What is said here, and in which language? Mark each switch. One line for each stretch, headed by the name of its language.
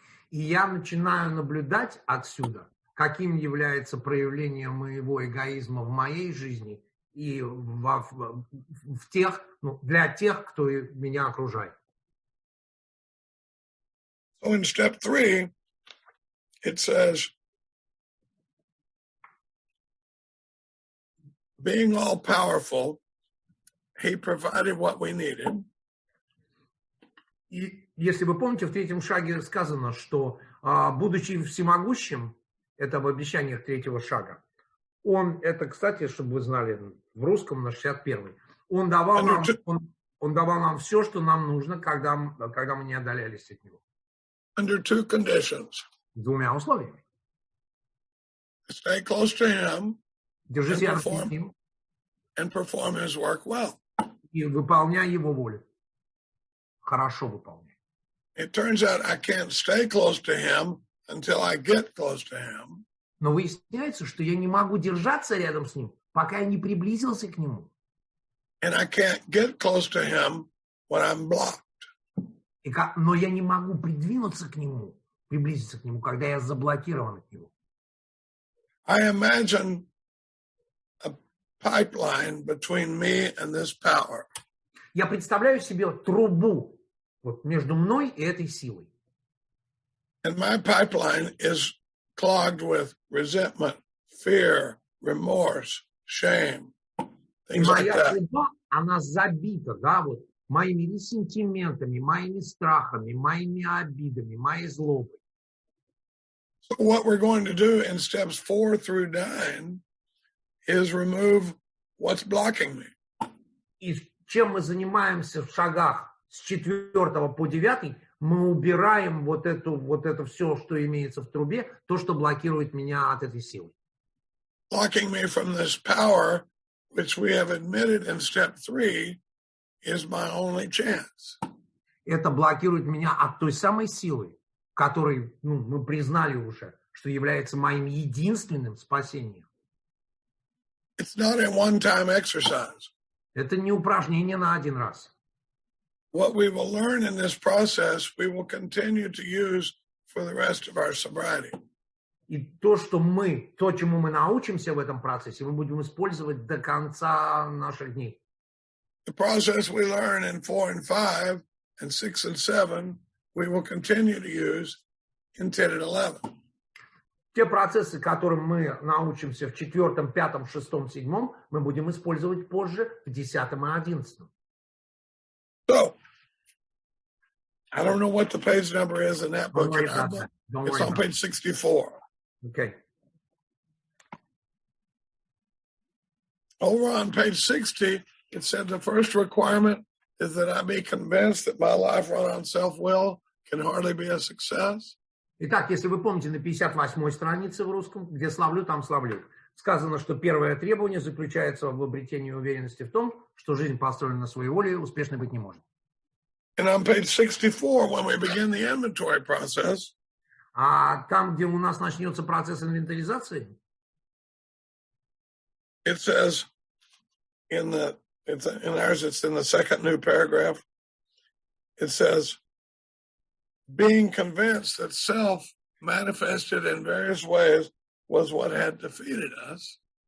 Russian: И я начинаю наблюдать отсюда, каким является проявление моего эгоизма в моей жизни и в тех, для тех, кто меня окружает.
English: So in step 3, it says, being all powerful, he provided what we needed.
Russian: И если вы помните, в третьем шаге сказано, что, будучи всемогущим, это в обещаниях третьего шага, он, это, кстати, чтобы вы знали, в русском на 61-й, он давал нам все, что нам нужно, когда мы не отдалялись от него.
English: Under two conditions.
Russian: С двумя условиями.
English: Stay close to him
Russian: Держись рядом с ним
English: and perform his work well.
Russian: и выполняй его волю. Хорошо выполняй.
English: It turns out I can't stay close to him until I get close to him.
Russian: Но выясняется, что я не могу держаться рядом с ним, пока я не приблизился к нему.
English: And I can't get close to him when I'm blocked.
Russian: Но я не могу приблизиться к нему, когда я заблокирован от него.
English: I imagine a pipeline between me and this power.
Russian: Я представляю себе трубу вот между мной и этой силой.
English: And my pipeline is clogged with resentment, fear, remorse, shame, things like
Russian: Моя
English: that.
Russian: труба, она забита, да, вот моими ресентиментами, моими страхами, моими обидами, моей злобой.
English: So what we're going to do in steps 4 through 9 is remove what's blocking me.
Russian: И чем мы занимаемся в шагах с 4 по 9, мы убираем вот это все, что имеется в трубе, то, что блокирует меня от этой силы.
English: Blocking me from this power, which we have admitted in step 3, is my only chance.
Russian: Это блокирует меня от той самой силы, которой мы признали уже, что является моим единственным спасением.
English: It's not a one-time exercise.
Russian: Это не упражнение на один раз.
English: What we will learn in this process, we will continue to use for the rest of our sobriety.
Russian: И то, чему мы научимся в этом процессе, мы будем использовать до конца наших дней.
English: The process we learn in 4 and 5 and 6 and 7, we will continue to use in 10 and 11.
Russian: Те процессы, которым мы научимся в 4, 5, 6, 7, мы будем использовать позже в 10 и 11.
English: So, I don't know what the page number is in that book. It's on page 64. Okay. Over on page 60, it said the first requirement is that I be convinced that my life run on self-will can hardly be a success.
Russian: Итак, если вы помните, на 58-й странице в русском, где славлю, там славлю, сказано, что первое требование заключается в обретении уверенности в том, что жизнь построена на своей воле, успешной быть не может.
English: And on page 64, when we begin the inventory process,
Russian: А там, где у нас начнется процесс инвентаризации,
English: it says in ours, it's in the second new paragraph, it says, being convinced that self manifested in various ways was what had defeated us.